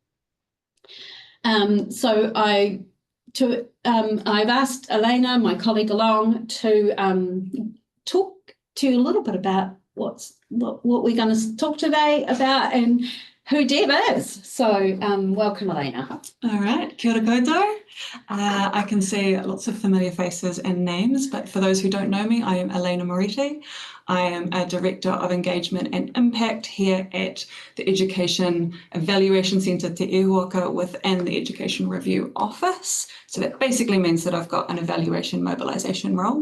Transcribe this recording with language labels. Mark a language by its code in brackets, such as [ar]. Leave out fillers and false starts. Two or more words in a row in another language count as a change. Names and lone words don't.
[en] I've asked Elena, my colleague, along to talk to you a little bit about what we're going to talk today about and who Deb is. So welcome, Elena. All right, [mi] kia ora koutou. [en] I can see lots of familiar faces and names, but for those who don't know me, I am Elena Moretti. I am a Director of Engagement and Impact here at the Education Evaluation Centre Te Ihuwaka within the Education Review Office. So that basically means that I've got an evaluation mobilisation role.